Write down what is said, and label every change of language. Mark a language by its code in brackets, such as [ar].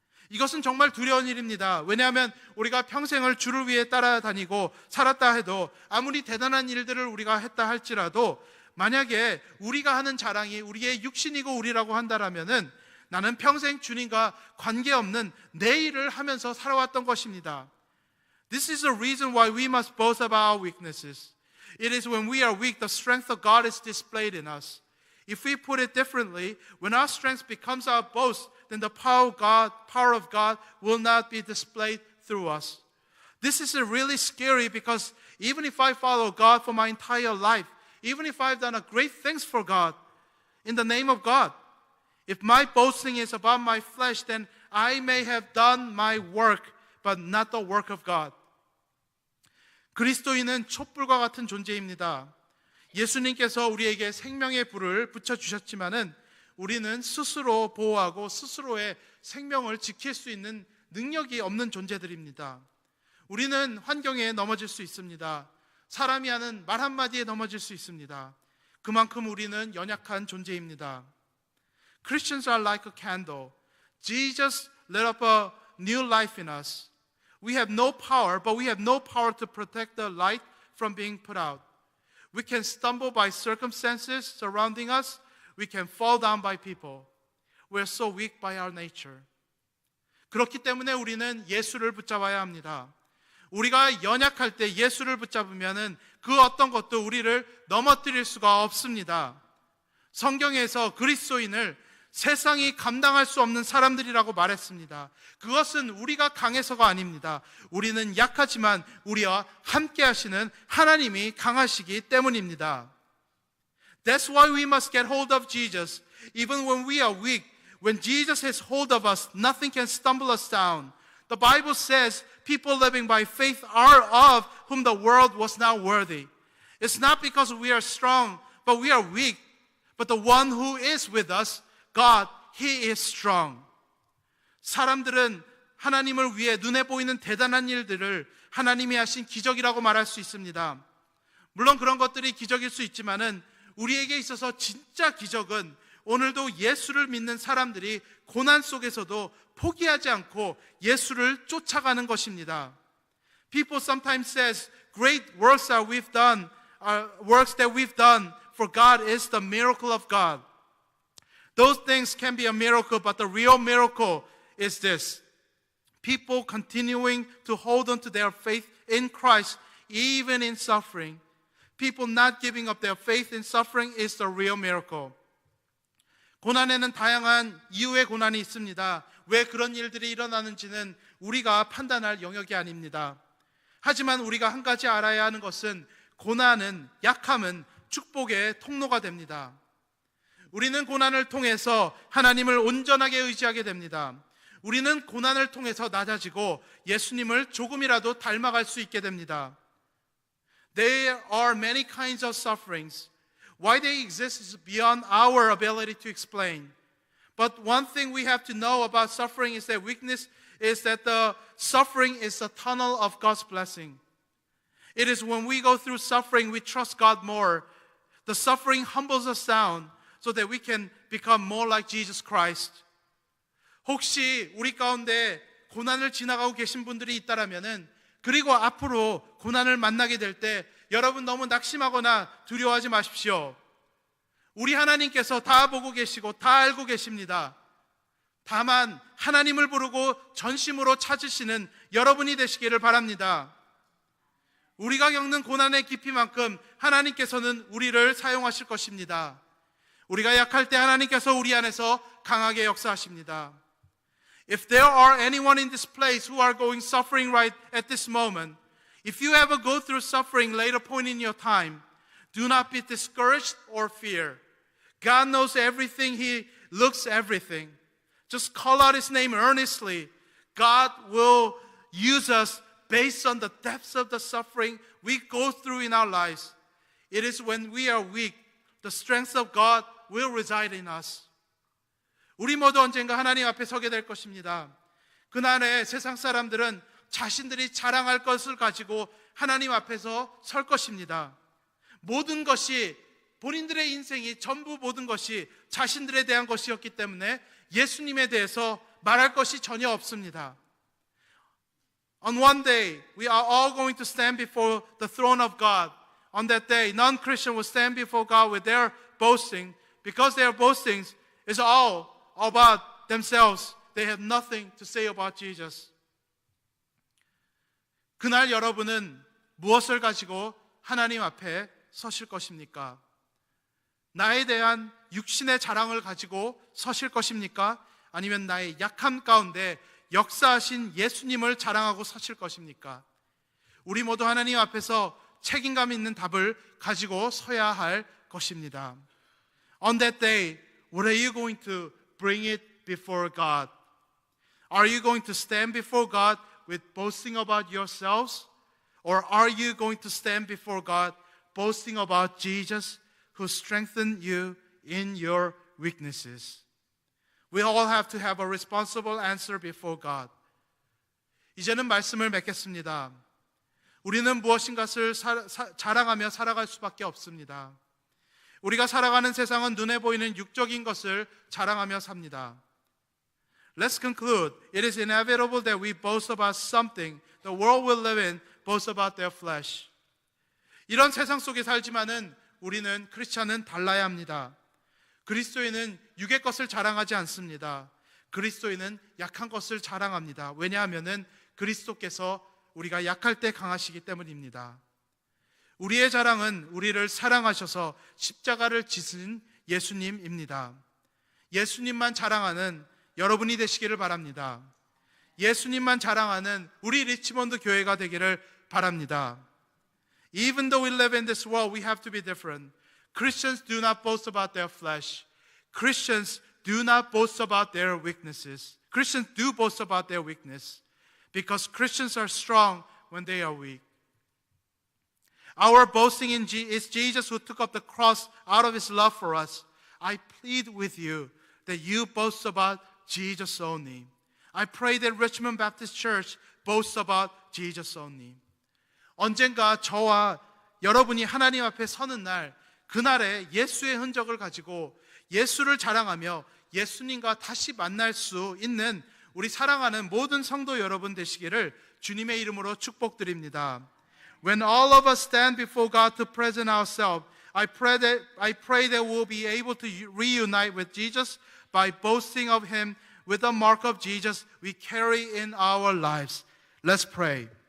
[ko] 이것은 정말 두려운 일입니다. 왜냐하면 우리가 평생을 주를 위해 따라다니고 살았다 해도 아무리 대단한 일들을 우리가 했다 할지라도 만약에 우리가 하는 자랑이 우리의 육신이고 우리라고 한다라면은 나는 평생 주님과 관계없는 내 일을 하면서 살아왔던 것입니다. [en] This is the reason why we must boast about our weaknesses. It is when we are weak, the strength of God is displayed in us. If we put it differently, when our strength becomes our boast, then the power of God will not be displayed through us. This is really scary because even if I follow God for my entire life, even if I've done great things for God, in the name of God, if my boasting is about my flesh, then I may have done my work, but not the work of God. [ko] 그리스도인은 촛불과 같은 존재입니다. 예수님께서 우리에게 생명의 불을 붙여주셨지만은 우리는 스스로 보호하고 스스로의 생명을 지킬 수 있는 능력이 없는 존재들입니다. 우리는 환경에 넘어질 수 있습니다. 사람이 하는 말 한마디에 넘어질 수 있습니다. 그만큼 우리는 연약한 존재입니다. [en] Christians are like a candle. Jesus lit up a new life in us. We have no power, but we have no power to protect the light from being put out. We can stumble by circumstances surrounding us. We can fall down by people. We're so weak by our nature. [ko] 그렇기 때문에 우리는 예수를 붙잡아야 합니다. 우리가 연약할 때 예수를 붙잡으면 그 어떤 것도 우리를 넘어뜨릴 수가 없습니다. 성경에서 그리스도인을 세상이 감당할 수 없는 사람들이라고 말했습니다. 그것은 우리가 강해서가 아닙니다. 우리는 약하지만 우리와 함께 하시는 하나님이 강하시기 때문입니다. [en] That's why we must get hold of Jesus. Even when we are weak, when Jesus has hold of us, nothing can stumble us down. The Bible says people living by faith are of whom the world was not worthy. It's not because we are strong, but we are weak. But the one who is with us, God, He is strong. [ko] 사람들은 하나님을 위해 눈에 보이는 대단한 일들을 하나님이 하신 기적이라고 말할 수 있습니다. 물론 그런 것들이 기적일 수 있지만은 우리에게 있어서 진짜 기적은 오늘도 예수를 믿는 사람들이 고난 속에서도 포기하지 않고 예수를 쫓아가는 것입니다. [en] People sometimes says, great works that we've done, works that we've done for God is the miracle of God. Those things can be a miracle, but the real miracle is this. People continuing to hold on to their faith in Christ, even in suffering. People not giving up their faith in suffering is the real miracle. [ko] 고난에는 다양한 이유의 고난이 있습니다. 왜 그런 일들이 일어나는지는 우리가 판단할 영역이 아닙니다. 하지만 우리가 한 가지 알아야 하는 것은 고난은, 약함은 축복의 통로가 됩니다. 우리는 고난을 통해서 하나님을 온전하게 의지하게 됩니다. 우리는 고난을 통해서 낮아지고 예수님을 조금이라도 닮아갈 수 있게 됩니다. [en] There are many kinds of sufferings. Why they exist is beyond our ability to explain. But one thing we have to know about suffering is that weakness is that the suffering is a tunnel of God's blessing. It is when we go through suffering, we trust God more. The suffering humbles us down so that we can become more like Jesus Christ. [ko] 혹시 우리 가운데 고난을 지나가고 계신 분들이 있다라면은 그리고 앞으로 고난을 만나게 될 때 여러분 너무 낙심하거나 두려워하지 마십시오. 우리 하나님께서 다 보고 계시고 다 알고 계십니다. 다만 하나님을 부르고 전심으로 찾으시는 여러분이 되시기를 바랍니다. 우리가 겪는 고난의 깊이만큼 하나님께서는 우리를 사용하실 것입니다. 우리가 약할 때 하나님께서 우리 안에서 강하게 역사하십니다. [en] If there are anyone in this place who are going suffering right at this moment, if you ever go through suffering later point in your time, do not be discouraged or fear. God knows everything. He looks everything. Just call out His name earnestly. God will use us based on the depths of the suffering we go through in our lives. It is when we are weak, the strength of God will reside in us. [ko] 우리 모두 언젠가 하나님 앞에 서게 될 것입니다. 그날에 세상 사람들은 자신들이 자랑할 것을 가지고 하나님 앞에서 설 것입니다. 모든 것이 본인들의 인생이 전부 모든 것이 자신들에 대한 것이었기 때문에 예수님에 대해서 말할 것이 전혀 없습니다. [en] On one day, we are all going to stand before the throne of God. On that day, non-Christian will stand before God with their boasting because their boasting is all about themselves. They have nothing to say about Jesus. [ko] 그날 여러분은 무엇을 가지고 하나님 앞에 서실 것입니까? 나에 대한 육신의 자랑을 가지고 서실 것입니까? 아니면 나의 약함 가운데 역사하신 예수님을 자랑하고 서실 것입니까? 우리 모두 하나님 앞에서 책임감 있는 답을 가지고 서야 할 것입니다. [en] On that day, what are you going to bring it before God? Are you going to stand before God with boasting about yourselves? Or are you going to stand before God boasting about Jesus who strengthened you in your weaknesses? We all have to have a responsible answer before God. [ko] 이제는 말씀을 맺겠습니다. 우리는 무엇인가를 자랑하며 살아갈 수밖에 없습니다. 우리가 살아가는 세상은 눈에 보이는 육적인 것을 자랑하며 삽니다. [en] Let's conclude. It is inevitable that we boast about something. The world we live in boasts about their flesh. [ko] 이런 세상 속에 살지만은 우리는 크리스찬은 달라야 합니다. 그리스도인은 육의 것을 자랑하지 않습니다. 그리스도인은 약한 것을 자랑합니다. 왜냐하면은 그리스도께서 우리가 약할 때 강하시기 때문입니다. 우리의 자랑은 우리를 사랑하셔서 십자가를 지신 예수님입니다. 예수님만 자랑하는 여러분이 되시기를 바랍니다. 예수님만 자랑하는 우리 리치몬드 교회가 되기를 바랍니다. [en] Even though we live in this world, we have to be different. Christians do not boast about their flesh. Christians do not boast about their weaknesses. Christians do boast about their weakness because Christians are strong when they are weak. Our boasting is Jesus who took up the cross out of his love for us. I plead with you that you boast about Jesus only. I pray that Richmond Baptist Church boasts about Jesus only. [ko] 언젠가 저와 여러분이 하나님 앞에 서는 날, 그날에 예수의 흔적을 가지고 예수를 자랑하며 예수님과 다시 만날 수 있는 우리 사랑하는 모든 성도 여러분 되시기를 주님의 이름으로 축복드립니다. [en] When all of us stand before God to present ourselves, I pray that we'll be able to reunite with Jesus by boasting of Him with the mark of Jesus we carry in our lives. Let's pray.